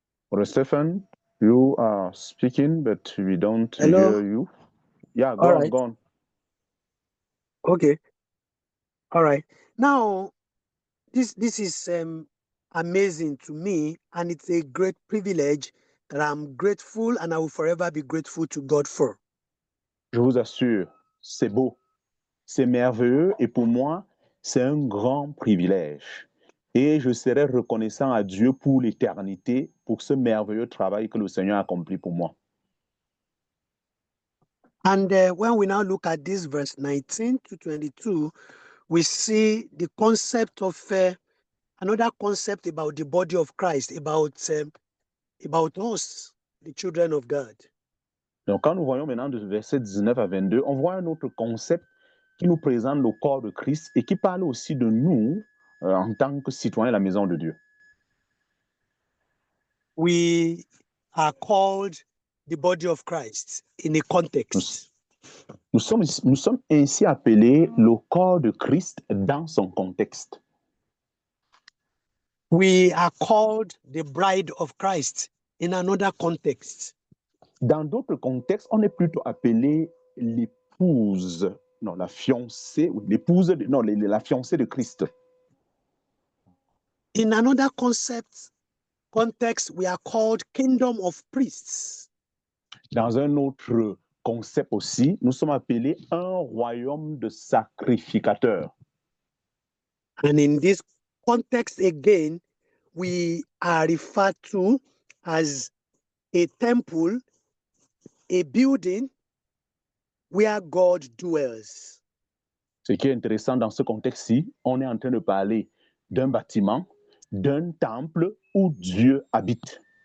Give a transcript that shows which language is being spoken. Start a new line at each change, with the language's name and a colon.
English: Brother Stephen, you are speaking, but we don't hear you. Yeah, go on. Okay. All right. Now, this is amazing to me, and it's a great privilege that I'm grateful, and I will forever be grateful to God for.
French: Je vous assure, c'est beau, c'est merveilleux, et pour moi, c'est un grand privilège. Et je serai reconnaissant à Dieu pour l'éternité, pour ce merveilleux travail que le Seigneur a accompli pour moi.
English: And when we now look at this verse 19 to 22, we see the concept of another concept about the body of Christ, about us, the children of God.
French: Donc, quand nous voyons maintenant de verset 19 à 22, on voit un autre concept qui nous présente le corps de Christ et qui parle aussi de nous en tant que citoyens de la maison de Dieu.
English: We are called the body of Christ in a context.
French: Nous sommes ainsi appelés le corps de Christ dans son contexte.
English: We are called the bride of Christ in another context.
French: Dans d'autres contextes, on est plutôt appelé l'épouse, non, la fiancée, l'épouse, non, la fiancée de Christ.
English: In another context, we are called kingdom of priests.
French: Dans un autre concept aussi, nous sommes appelés un royaume de sacrificateurs.
English: And in this context again, we are referred to as a temple, a building where God dwells.
French: Ce qui est intéressant dans ce contexte-ci, on est en train de parler d'un bâtiment, d'un temple où Dieu habite.